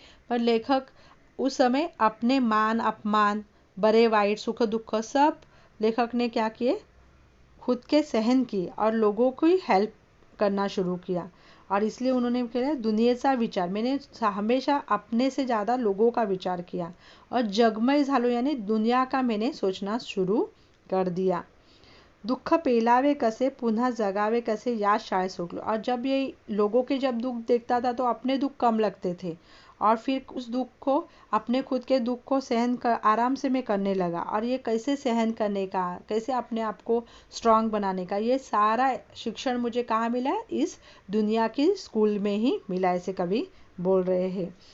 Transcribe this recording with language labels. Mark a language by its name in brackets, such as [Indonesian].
[Hindi] पर लेखक उस समय अपने मान अपमान, बड़े वाइट, सुख दुख, सब लेखक ने क्या किए, खुद के सहन किए और लोगों की हेल्प करना शुरू किया. और इसलिए उन्होंने किया [Marathi] दुनियेचा विचार, [Hindi] मैंने हमेशा अपने से ज़्यादा लोगों का विचार किया. और [Marathi] जगमय झालो [Hindi] यानी दुनिया का मैंने सोचना शुरू कर दिया. [Marathi] दुःख पेलावे कसे, पुन्हा जगावे कसे, या शाळेत शिकलो. [Hindi] और जब ये लोगों के जब दुख देखता था तो अपने दुख कम लगते थे, और फिर उस दुख को, अपने खुद के दुख को सहन कर आराम से मैं करने लगा. और ये कैसे सहन करने का, कैसे अपने आप को स्ट्रांग बनाने का, ये सारा शिक्षण मुझे कहाँ मिला, इस दुनिया की स्कूल में ही मिला, ऐसे कवि बोल रहे हैं.